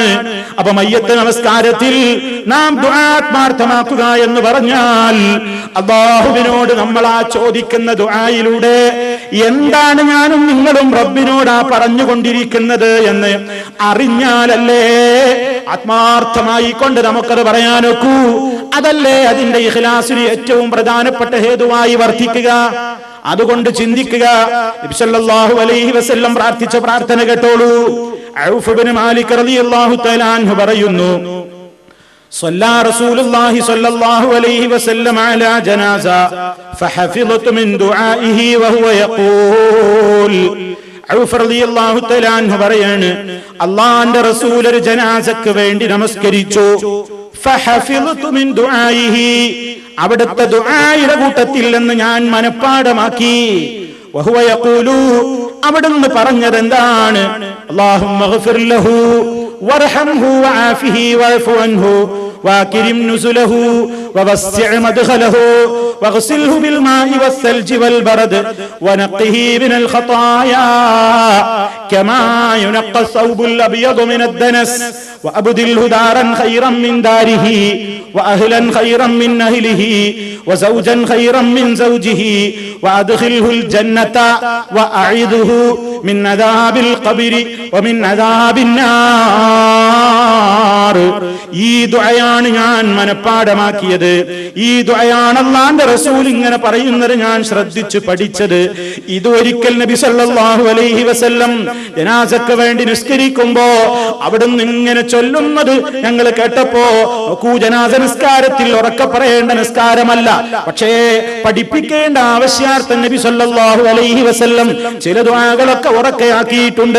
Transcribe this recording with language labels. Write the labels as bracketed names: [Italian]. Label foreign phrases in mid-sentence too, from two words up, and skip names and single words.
[Malayalam] അപ്പൊ മയ്യത്ത് നമസ്കാരത്തിൽ നാം ദുആ ആത്മാർത്ഥമാക്കുക എന്ന് പറഞ്ഞാൽ അല്ലാഹുവിനോട് നമ്മൾ ആ ചോദിക്കുന്ന ദുആയിലൂടെ എന്താണ് ഞാനും നിങ്ങളും റബ്ബിനോട് ആ പറഞ്ഞുകൊണ്ടിരിക്കുന്നത് എന്ന് അറിഞ്ഞാലല്ലേ ആത്മാർത്ഥമായി കൊണ്ട് നമുക്കത് പറയാനൊക്കൂ. അതല്ലേ അതിന്റെ ഇഖ്ലാസിന് ഏറ്റവും പ്രധാനപ്പെട്ട ഹേതുവായി വർദ്ധിക്കുക. അതുകൊണ്ട് ചിന്തിക്കുക. നബി [Arabic] صلى الله عليه وسلم [Malayalam] പ്രാർത്ഥിച്ച പ്രാർത്ഥന കേട്ടോളൂ. ഔഫ് ഇബ്നു മാലിക് [Arabic] رضي الله تعالى عنه [Malayalam] പറയുന്നു, [Arabic] صلى رسول الله صلى الله عليه وسلم على جنازة فحفظت من دعائه وهو يقول. [Malayalam] ഔഫ് [Arabic] رضي الله تعالى عنه [Malayalam] പറയാണ്, അല്ലാഹുവിന്റെ റസൂൽ ഒരു ജനാസക്ക് വേണ്ടി നമസ്കരിച്ചു. [Arabic] فحفظت من دعائه, [Malayalam] അവിടുത്തെ ദുആയുടെ കൂട്ടത്തിൽ നിന്ന് ഞാൻ മനപ്പാഠമാക്കി. [Arabic] وهو يقول, [Malayalam] അവിടുന്ന് പറഞ്ഞത് എന്താണ്? [Arabic] اللهم اغفر له وارحمه وعافه واعف عنه واكرم نزله ووسع مدخله واغسله بالماء والثلج والبرد ونقه من الخطايا كما ينقى الثوب الأبيض من الدنس وأبدله دارا خيرا من داره وأهلا خيرا من أهله وزوجا خيرا من زوجه وأدخله الجنة وأعذه من عذاب القبر ومن عذاب النار. [Malayalam] ഈ ദുആയാണ് ഞാൻ മനപ്പാഠമാക്കിയത്. ഈ ദുആയാണ് അല്ലാഹുവിന്റെ റസൂൽ ഇങ്ങനെ പറയുന്നത് ഞാൻ ശ്രദ്ധിച്ചു പഠിച്ചത്. ഇത് ഒരിക്കൽ നബി [Arabic] صلى الله عليه وسلم [Malayalam] ജനാസക്ക് വേണ്ടി നിസ്കരിക്കുമ്പോ അവിടുന്ന് ഇങ്ങനെ ചൊല്ലുന്നത് ഞങ്ങൾ കേട്ടപ്പോ, നോക്കൂ, ജനാസ നിസ്കാരത്തിൽ ഉറക്കെ പറയേണ്ട നിസ്കാരമല്ല, പക്ഷേ പഠിപ്പിക്കേണ്ട ആവശ്യാർത്ഥം നബി [Arabic] صلى الله عليه وسلم [Malayalam] ചില ദുആകളൊക്കെ ഉറക്കെയാക്കിയിട്ടുണ്ട്.